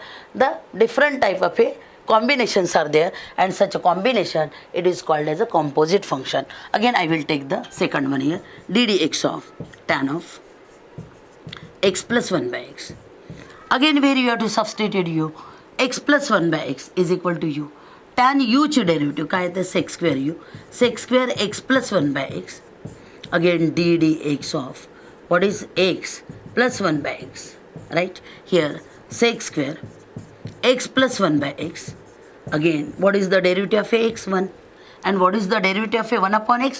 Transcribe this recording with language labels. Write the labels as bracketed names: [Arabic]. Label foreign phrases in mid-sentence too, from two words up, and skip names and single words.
[English] The different type of a combinations are there, and such a combination, it is called as a composite function. Again, I will take the second one here, ddx of tan of x plus 1 by x. Again, where you have to substitute u, x plus 1 by x is equal to u. Tan u [Marathi] ची डेरिव्हेटिव्ह काय येते? [English] sec square u, sec square x plus 1 by x. Again, ddx of what is x plus 1 by x. Right? Here, sec square x plus 1 by x. Again, what is the derivative of x? 1. And what is the derivative of a 1 upon x?